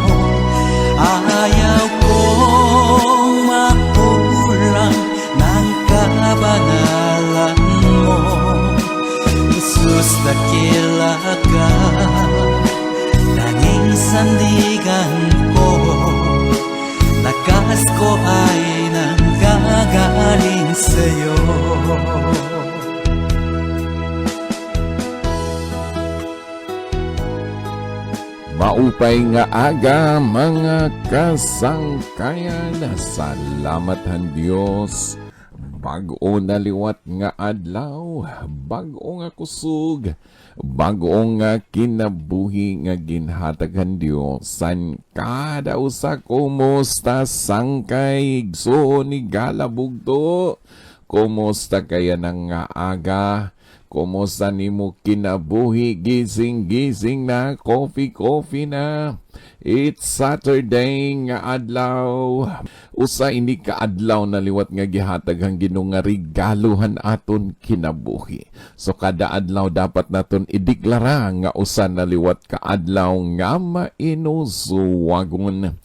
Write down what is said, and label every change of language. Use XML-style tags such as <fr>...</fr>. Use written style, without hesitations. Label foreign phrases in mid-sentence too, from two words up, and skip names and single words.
<tl>Ayaw kong makulang ng kabanalan mo. Jesus, dakila ka, tanging sandigan ko, lakas ko ay nanggagaling sa'yo.</tl> <war>Maupay nga aga mga kasangkayan, salamat han Dios. Bag-o naliwat nga adlaw, bag-o nga kusog, bag-o nga kinabuhi nga ginhataghan Dios. San kada usa kumusta sangkay igsoon ni galabugto? Kumusta kaya nang nga aga? Kumusta nimo kinabuhi? Gising-gising na, coffee na.</war> <en>It's Saturday</en> <war>nga adlaw. Usa ini ka adlaw na liwat nga gihatag ang Ginoo nga regaluhan aton kinabuhi. So kada adlaw dapat naton ideklara nga usa na liwat ka adlaw nga mainusuwagon.</war>